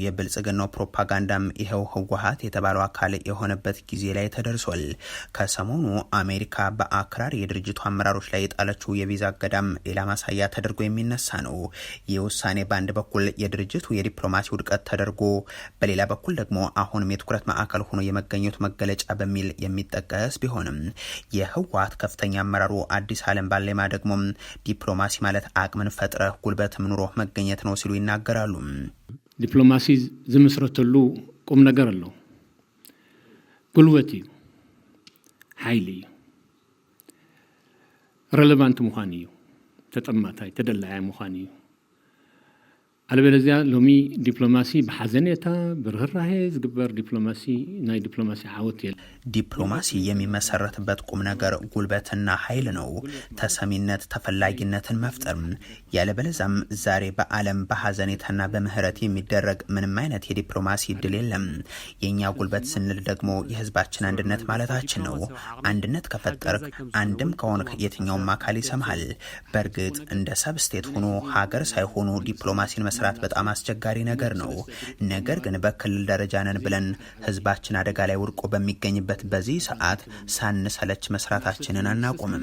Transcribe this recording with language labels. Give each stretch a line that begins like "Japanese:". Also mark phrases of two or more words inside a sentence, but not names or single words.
Amharic: የብልጽግናው ፕሮፓጋንዳም ይኸው ህወሓት የተባለው አካል የሆነበት ጊዜ ላይ ተደርሷል። ከሰሞኑ አሜሪካ በአክራሪ የድርጅቱ አመራሮች ላይ የጣለችው የቪዛ እገዳም ሌላ ማሳያ ተደርጎ የሚነሳ ነው። ይህ ውሳኔ በአንድ በኩል የድርጅቱ የዲፕሎማሲ ውድቀት ተደርጎ፣ በሌላ በኩል ደግሞ አሁንም የትኩረት ማዕከል ሆኖ የመገኘት መገለጫ በሚል የሚጠቀስ ቢሆንም የህወሓት ከፍተኛ አመራሩ አዲስ ዓለም ባሌማ ደግሞ ዲፕሎማሲ ማለት አቅምን ፈጥረህ ጉልበትም ኑሮ መገኘት ነው ሲሉ ይናገራሉ።
Tigrinya: ዲፕሎማሲ ዝምስረተሉ ቁም ነገር አለው። ጉልበት እዩ፣ ኃይል እዩ፣ ሬሌቫንት ምዃን እዩ። ተጠማታይ ተደላያ ምዃን እዩ አለበለዚያ ሎሚ ዲፕሎማሲ በሐዘኔታ ብርህራሄ ዝግበር ዲፕሎማሲ ናይ ዲፕሎማሲ ዓወት የለ
Amharic: ዲፕሎማሲ የሚመሰረትበት ቁም ነገር ጉልበትና ኃይል ነው ተሰሚነት ተፈላጊነትን መፍጠር ያለበለዛም ዛሬ በዓለም በሐዘኔታና በምህረት የሚደረግ ምንም አይነት የዲፕሎማሲ ድል የለም የኛ ጉልበት ስንል ደግሞ የህዝባችን አንድነት ማለታችን ነው አንድነት ከፈጠር አንድም ከሆነ የትኛውም አካል ይሰማል በርግጥ እንደ ሰብስቴት ሆኖ ሀገር ሳይሆኑ ዲፕሎማሲን መስራት በጣም አስቸጋሪ ነገር ነው ነገር ግን በክልል ደረጃ ነን ብለን ህዝባችን አደጋ ላይ ወድቆ በሚገኝበት በዚህ ሰዓት ሳንሰለች መስራታችንን አናቆምም